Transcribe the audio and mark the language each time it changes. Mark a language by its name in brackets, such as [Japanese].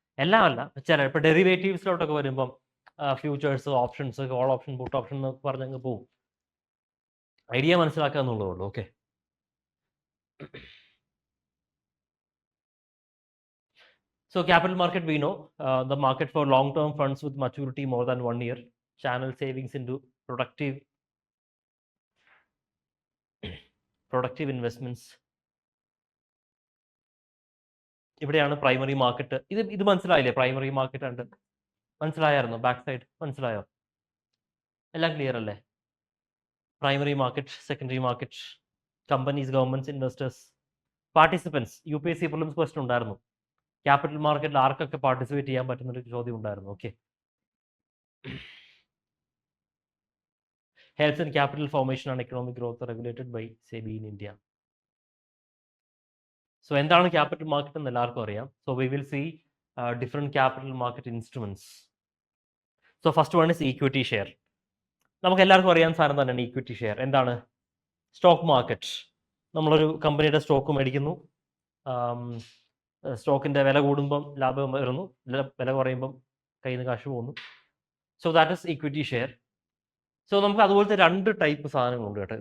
[Malayalam] എല്ലാം അല്ല, ചില ഇപ്പോൾ ഡെറിവേറ്റീവ്സിലോട്ടൊക്കെ വരുമ്പം futures, options, call option, puttu option എന്നൊക്കെ പറഞ്ഞങ്ങ് പോവും. ഐഡിയ മനസ്സിലാക്കുക എന്നുള്ളതേ ഉള്ളൂ. [English] Okay, so capital market, we know the market for long term funds with maturity more than 1 year, channel savings into productive investments. [Malayalam] ഇവിടെയാണ് പ്രൈമറി മാർക്കറ്റ്. ഇത് മനസ്സിലായില്ലേ? പ്രൈമറി മാർക്കറ്റ് ഉണ്ട്, മനസ്സിലായിരുന്നു? Back side മനസ്സിലായോ? എല്ലാം ക്ലിയർ അല്ലേ? [English] Primary market, secondary market, companies, governments, investors, participants. [Malayalam] UPSC prelims question ഉണ്ടായിരുന്നു, capital മാർക്കറ്റിൽ ആർക്കൊക്കെ പാർട്ടിസിപ്പേറ്റ് ചെയ്യാൻ പറ്റുന്നൊരു ചോദ്യം ഉണ്ടായിരുന്നു. [English] Okay, helps in capital formation and economic growth regulated by SEBI in India. [Malayalam] So എന്താണ് ക്യാപിറ്റൽ മാർക്കറ്റ് എന്ന് എല്ലാവർക്കും അറിയാം. [English] So we will see different capital market instruments. So first one is equity share. [Malayalam] നമുക്ക് എല്ലാവർക്കും അറിയാൻ സാധനം തന്നെയാണ് ഈക്വിറ്റി ഷെയർ. എന്താണ്? Stock market. നമ്മളൊരു കമ്പനിയുടെ സ്റ്റോക്ക് മേടിക്കുന്നു, സ്റ്റോക്കിന്റെ വില കൂടുമ്പം ലാഭം വരുന്നു, വില കുറയുമ്പം കയ്യിൽ നിന്ന് കാശ് പോകുന്നു. [English] So that is equity share. [Malayalam] So നമുക്ക് അതുപോലത്തെ 2 ടൈപ്പ് സാധനങ്ങളുണ്ട് കേട്ടോ.